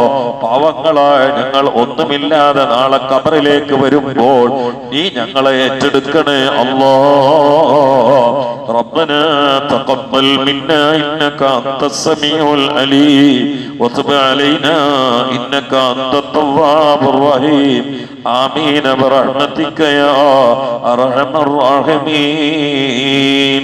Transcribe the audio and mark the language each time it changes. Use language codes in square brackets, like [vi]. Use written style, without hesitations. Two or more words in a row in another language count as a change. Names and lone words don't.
[ml] പാവങ്ങളായ ഞങ്ങൾ ഒന്നുമില്ലാതെ നാളെ ഖബറിലേക്ക് വരുമ്പോൾ നീ ഞങ്ങളെ ഏറ്റെടുക്കണേ അല്ലാഹ്. [ar] ربنا تقبل منا إنك أنت السميع العليم وتب علينا إنك أنت التواب الرحيم آمين برحمتك يا أرحم الراحمين.